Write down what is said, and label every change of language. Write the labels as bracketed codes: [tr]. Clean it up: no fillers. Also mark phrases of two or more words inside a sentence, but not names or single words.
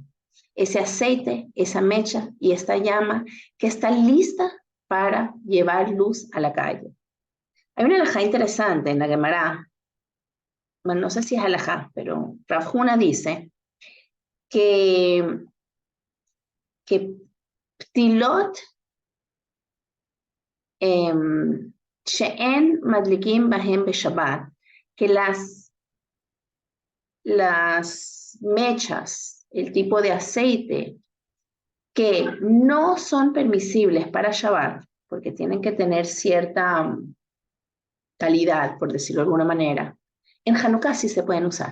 [es] Ese aceite, esa mecha y esta llama que está lista para llevar luz a la calle. Hay una alajá interesante en la Gemara, bueno, no sé si es alajá, pero Rav Huna dice que [he] פתילות שאין מדליקין בהם בשבת, [es] que las mechas, el tipo de aceite que no son permisibles para Shabbat, porque tienen que tener cierta calidad, por decirlo de alguna manera, en Hanukkah sí se pueden usar.